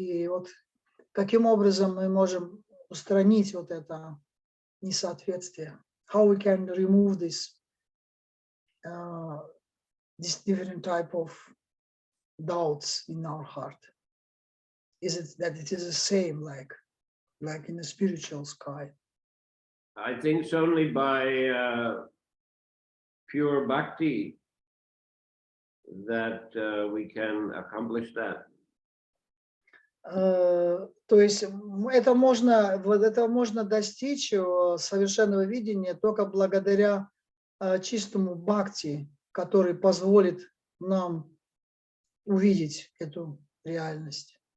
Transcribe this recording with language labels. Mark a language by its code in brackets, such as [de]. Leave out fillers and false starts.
[ru] И вот каким образом мы можем устранить вот это несоответствие? [en] How we can remove this different type of doubts in our heart? Is it that it is the same, like in the spiritual sky? I think it's only by pure bhakti that we can accomplish that. [ru] То есть этого можно достичь совершенного видения только благодаря чистому бхакти, который позволит нам увидеть эту реальность.